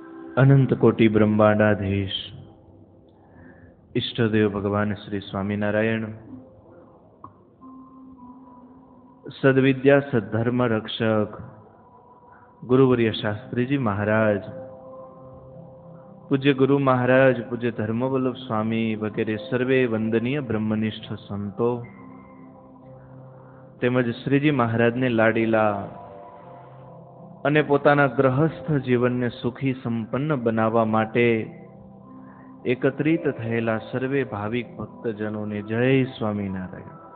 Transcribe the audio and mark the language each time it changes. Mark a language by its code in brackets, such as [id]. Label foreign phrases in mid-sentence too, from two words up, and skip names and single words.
[gu] અનંત કોટિ બ્રહ્માંડાધીશ ઇષ્ટદેવ ભગવાન શ્રી સ્વામીનારાયણ, સદ્વિદ્યા સદ્ધર્મ રક્ષક ગુરુવર્ય શાસ્ત્રી જી મહારાજ, પૂજ્ય ગુરુ મહારાજ, પૂજ્ય ધર્મવલ્લભ સ્વામી વગેરે સર્વે વંદનીય બ્રહ્મનિષ્ઠ સંતો તેમજ શ્રીજી મહારાજને લાડીલા અને પોતાના ગ્રહસ્થ જીવનને સુખી સંપન્ન બનાવવા માટે એકત્રિત થયેલા સર્વે ભાવિક ભક્તજનોને જય સ્વામિનારાયણ.